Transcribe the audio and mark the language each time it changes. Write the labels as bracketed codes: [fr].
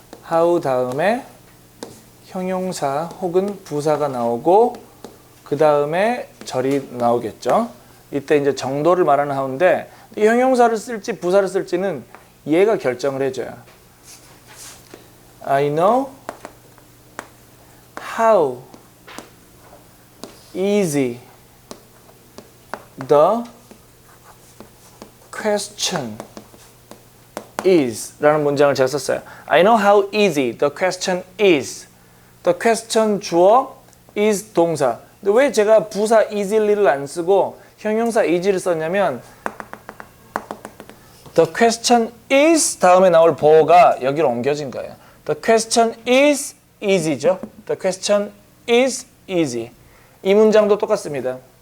[ko] how 다음에 형용사 혹은 부사가 나오고 그 다음에 절이 나오겠죠. 이때 이제 정도를 말하는 how인데 이 형용사를 쓸지 부사를 쓸지는 얘가 결정을 해줘요. [en] I know how easy the question is [ko] 라는 문장을 제가 썼어요. [en] I know how easy the question is. The question 주어, is 동사. [ko] 근데 왜 제가 부사 easily,를 안 쓰고 형용사 easy를 썼냐면 [en] The question is [ko] 다음에 나올 보어가 여기로 옮겨진 거예요. [en] The question is easy죠. The question is easy. [ko] 이 문장도 똑같습니다.